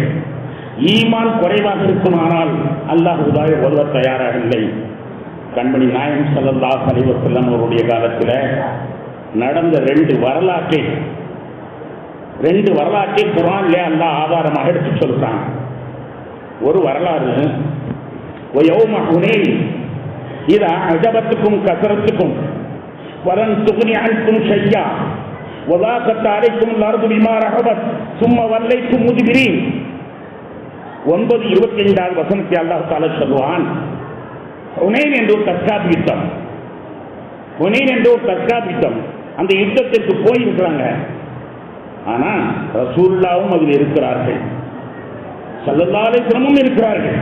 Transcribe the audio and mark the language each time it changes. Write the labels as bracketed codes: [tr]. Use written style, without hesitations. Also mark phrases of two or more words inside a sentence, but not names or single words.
[ta] ஈமான் குறைவாக இருக்குமானால் அல்லாஹ் உதவ தயாராக இல்லை. கண்மணி நாயகம் [ar] صلى الله عليه وسلم [ta] அவருடைய காலத்தில் நடந்த ரெண்டு வரலாற்றை குர்ஆனிலே அல்லாஹ் ஆதாரமாக எடுத்து சொல்றான். ஒரு வரலாறு, [ar] وَيَوْمَ حُنَيْنٍ إِذَا أَعْجَبَتْكُمْ كَثْرَتُكُمْ وَلَنْ تُغْنِ عَنْكُمْ شَيْئًا وَضَاقَتْ عَلَيْكُمُ الْأَرْضُ بِمَا رَحُبَتْ ثُمَّ وَلَّيْتُمْ مُدْبِرِينَ. [ta] 9:25 வசனத்தை [ar] الله تعالى [ta] சொல்வான். ஹுனைன் என்ற ஒரு தற்காப்பு யுத்தம். ஹுனைன் என்ற ஒரு தற்காப்பு யுத்தம். அந்த யுத்தத்திற்கு போயிருக்கிறாங்க. ஆனா ரசூலுல்லாஹ்வும் அதில் இருக்கிறார்கள், [ar] صلى الله عليه وسلم [ta] இருக்கிறார்கள்.